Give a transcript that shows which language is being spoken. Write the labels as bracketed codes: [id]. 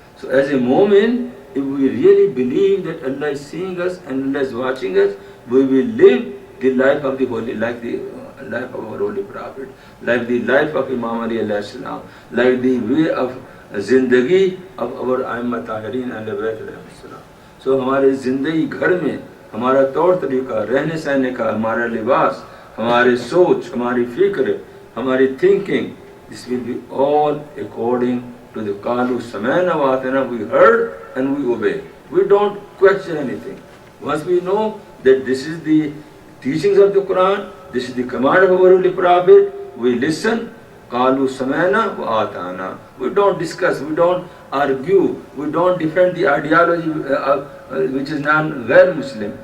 [en] So as a moment, if we really believe that Allah is seeing us and Allah is watching us, we will live the life of the holy, like the life of our holy prophet, like the life of Imam Ali alayhi salam, like the way of zindagi of our Aimmat Tahirin alayhi bayt salam. [hi] So हमारे जिंदगी घर में हमारा तौर तरीका, रहने सहने का, हमारा लिबास, हमारे सोच, हमारी फिक्र, हमारी [en] thinking, this will be all according to the Qalu Samana Vatana. We heard and we obey. We don't question anything. Once we know that this is the teachings of the Quran, this is the command of our holy prophet, we listen. Qalu Samana Vatana. We don't discuss, we don't argue, we don't defend the ideology which is non-Muslim.